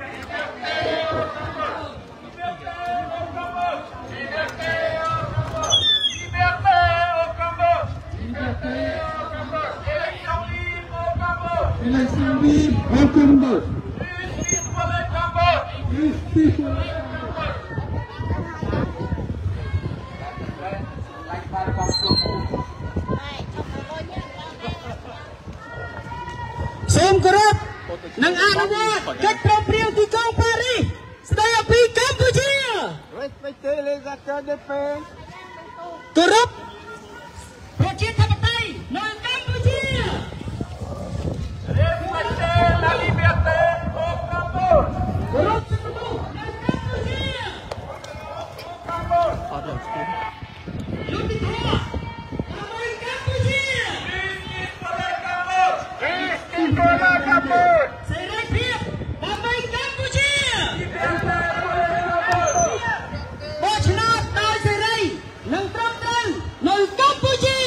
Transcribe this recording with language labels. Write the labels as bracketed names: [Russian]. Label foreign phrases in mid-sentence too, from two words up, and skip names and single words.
[French] Liberté au Cambodge! Liberté au Cambodge! Liberté au Cambodge! Liberté au Cambodge! Élection libre au Cambodge! Élection libre au Cambodge. Justice pour le Cambodge! Justice pour le Cambodge. [Khmer] សូមគោរពនិងអនុវត្តកិច្ចព្រមព្រៀងទីក្រុងប៉ារីសស្តីពីកម្ពុជា [French] Respectez les accords de paix. [Khmer] គោរពប្រជាធិបតេយ្យនៅកម្ពុជា [French] Respectez la liberté au Cambodge! [Khmer] គោរពសិទ្ធិមនុស្សនៅកម្ពុជា [French] Cambodge! [Khmer] យុត្តិធម៌ដើម្បីកម្ពុជា [French] Justice pour le Cambodge! Justice pour le Cambodge! [Khmer] សេរីភាពដើម្បីកម្ពុជា [French] Liberté pour le Cambodge! [Khmer] បោះឆ្នោតដោយសេរីនិងត្រឹមត្រូវនៅកម្ពុជា